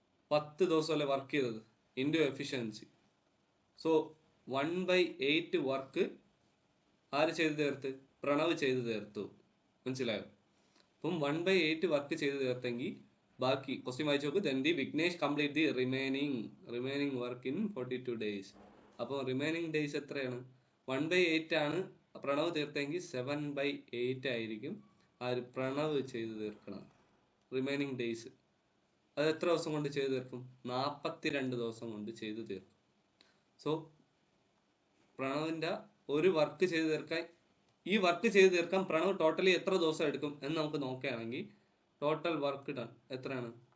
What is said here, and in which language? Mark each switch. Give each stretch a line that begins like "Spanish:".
Malayalam: 10 ദിവസമല്ലേ വർക്ക് ചെയ്തത് into efficiency. So 1/8 work ആര് ചെയ്ത് തീർത്ത്? പ്രണവ് ചെയ്ത് തീർത്തു. മനസ്സിലായോ? അപ്പം 1/8 വർക്ക് ചെയ്ത് തീർത്തെങ്കിൽ ബാക്കി ക്വസ്റ്റ്യൻ വായിച്ചു നോക്ക്.
English: then the Vignesh complete the remaining work in 42 days.
Malayalam: അപ്പോൾ റിമൈനിങ് ഡേയ്സ് എത്രയാണ്? 1/8 ആണ് പ്രണവ് തീർത്തെങ്കിൽ 7/8 ആയിരിക്കും ആര്? പ്രണവ് ചെയ്ത് തീർക്കണം. റിമൈനിങ് ഡേയ്സ് അത് എത്ര ദിവസം കൊണ്ട് ചെയ്ത് തീർക്കും? 42 ദിവസം കൊണ്ട് ചെയ്ത് തീർക്കും. സോ പ്രണവിന്റെ ഒരു വർക്ക് ചെയ്ത് തീർക്കാൻ, ഈ വർക്ക് ചെയ്ത് തീർക്കാൻ പ്രണവ് ടോട്ടലി എത്ര ദിവസം എടുക്കും എന്ന് നമുക്ക് നോക്കുകയാണെങ്കിൽ ടോട്ടൽ വർക്ക് ഡൺ എത്രയാണ്?